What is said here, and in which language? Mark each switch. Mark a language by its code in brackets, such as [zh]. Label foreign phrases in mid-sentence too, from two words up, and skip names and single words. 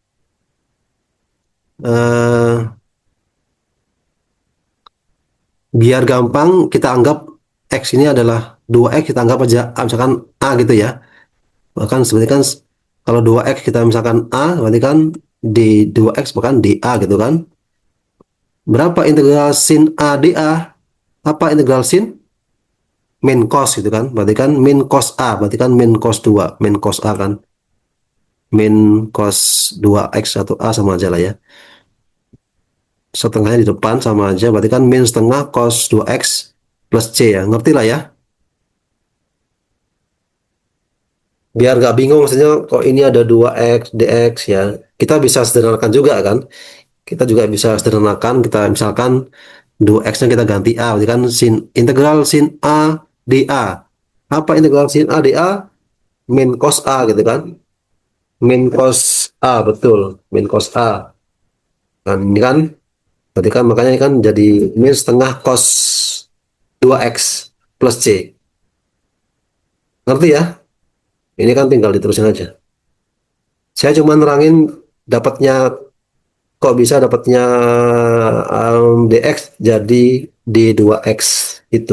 [id] Biar gampang kita anggap X ini adalah 2X, kita anggap aja misalkan A gitu ya. Bahkan sebenarnya kan kalau 2X kita misalkan A, berarti kan di 2X bahkan di A gitu kan. Berapa integral sin A di A? Apa integral sin? Min cos gitu kan. Berarti kan min cos A, berarti kan min cos 2. Min cos A kan. Min cos 2X atau A sama aja lah ya. Setengahnya di depan sama aja, berarti kan min setengah cos 2X plus C ya. Ngerti lah ya. Biar nggak bingung maksudnya kok ini ada 2x dx ya, kita bisa sederhanakan juga kan, kita juga bisa sederhanakan, kita misalkan 2x nya kita ganti a, berarti kan integral sin a dA. Apa integral sin a dA? Min cos a gitu kan, min cos a, betul, min cos a. Dan ini kan berarti kan makanya ini kan jadi min setengah cos 2x plus c. Ngerti ya? Ini kan tinggal diterusin aja. Saya cuma nerangin dapatnya, kok bisa dapatnya dx jadi d2x itu.